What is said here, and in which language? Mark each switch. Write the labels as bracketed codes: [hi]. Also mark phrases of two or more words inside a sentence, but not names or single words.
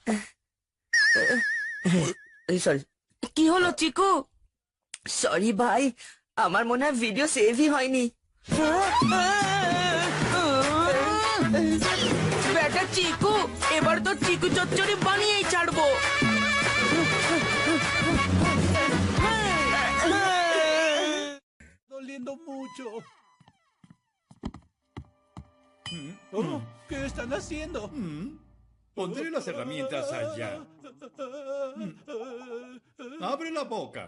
[bn] সরি কি হলো চিকু? সরি ভাই, আমার মনে হয় ভিডিও সেভই হয়নি। বেটা চিকু, এবার তো চিকু চচ্চড়ি বানিয়েই ছাড়বো। [es] Doliendo mucho. Oh, ¿qué están haciendo? Pondré las herramientas allá. Abre la boca.